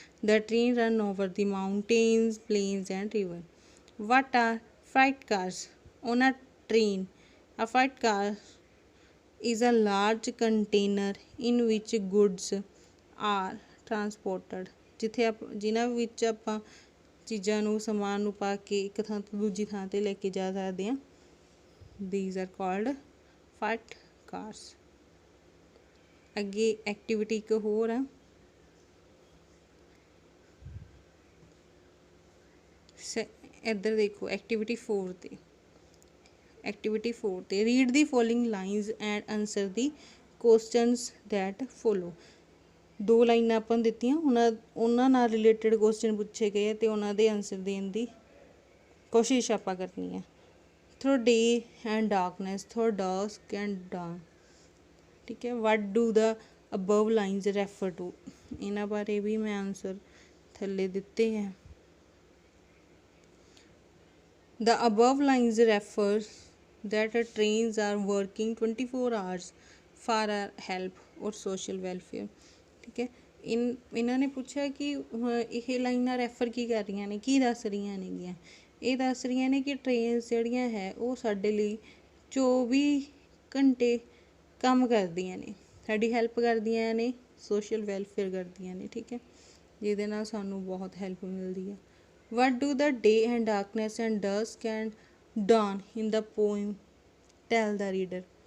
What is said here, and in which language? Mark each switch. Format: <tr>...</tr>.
<en>The train run over the mountains, plains and river. What are freight cars? On a train, a freight car is a large container in which goods are transported।</en> <pa>ਜਿੱਥੇ ਜਿਨ੍ਹਾਂ ਵਿੱਚ ਆਪਾਂ ਚੀਜ਼ਾਂ ਨੂੰ ਸਮਾਨ ਨੂੰ ਪਾ ਕੇ ਇੱਕ ਥਾਂ ਤੋਂ ਦੂਜੀ ਥਾਂ 'ਤੇ ਲੈ ਕੇ ਜਾ ਸਕਦੇ ਹਾਂ।</pa> <en>these are called freight cars।</en> <pa>ਅੱਗੇ ਐਕਟੀਵਿਟੀ ਇੱਕ ਹੋਰ ਆ, ਇੱਧਰ ਦੇਖੋ ਐਕਟੀਵਿਟੀ 4 'ਤੇ।</pa> <en>Activity 4 'ਤੇ read the following lines and answer the questions that follow.</en> <pa>2 ਲਾਈਨਾਂ ਆਪਾਂ ਨੂੰ ਦਿੱਤੀਆਂ, ਉਹਨਾਂ ਨਾਲ ਰਿਲੇਟਡ ਕੁਐਸਚਨ ਪੁੱਛੇ ਗਏ ਅਤੇ ਉਹਨਾਂ ਦੇ ਆਨਸਰ ਦੇਣ ਦੀ ਕੋਸ਼ਿਸ਼ ਆਪਾਂ ਕਰਨੀ ਹੈ।</pa> <en>Through day and darkness, through dusk and dawn.</en> <pa>ਠੀਕ ਹੈ,</pa> <en>What do the above lines refer to.</en> <pa>ਇਹਨਾਂ ਬਾਰੇ ਵੀ ਮੈਂ ਆਨਸਰ ਥੱਲੇ ਦਿੱਤੇ ਹੈ।</pa> <en>The above lines refers that trains are working 24 hours for our help or social welfare।</en> <pa>ਠੀਕ ਹੈ, ਇਹਨਾਂ ਨੇ ਪੁੱਛਿਆ ਕਿ ਇਹ ਲਾਈਨਾਂ ਰੈਫਰ ਕੀ ਕਰ ਰਹੀਆਂ ਨੇ, ਕੀ ਦੱਸ ਰਹੀਆਂ ਨੇਗੀਆਂ। ਇਹ ਦੱਸ ਰਹੀਆਂ ਨੇ ਕਿ ਟ੍ਰੇਨਸ ਜਿਹੜੀਆਂ ਹੈ ਉਹ ਸਾਡੇ ਲਈ 24 ਘੰਟੇ ਕੰਮ ਕਰਦੀਆਂ ਨੇ, ਸਾਡੀ ਹੈਲਪ ਕਰਦੀਆਂ ਨੇ, ਸੋਸ਼ਲ ਵੈਲਫੇਅਰ ਕਰਦੀਆਂ ਨੇ। ਠੀਕ ਹੈ, ਜਿਹਦੇ ਨਾਲ ਸਾਨੂੰ ਬਹੁਤ ਹੈਲਪ ਮਿਲਦੀ ਹੈ।</pa> <en>What do the day and darkness and dusk and dawn in the poem tell the reader?</en>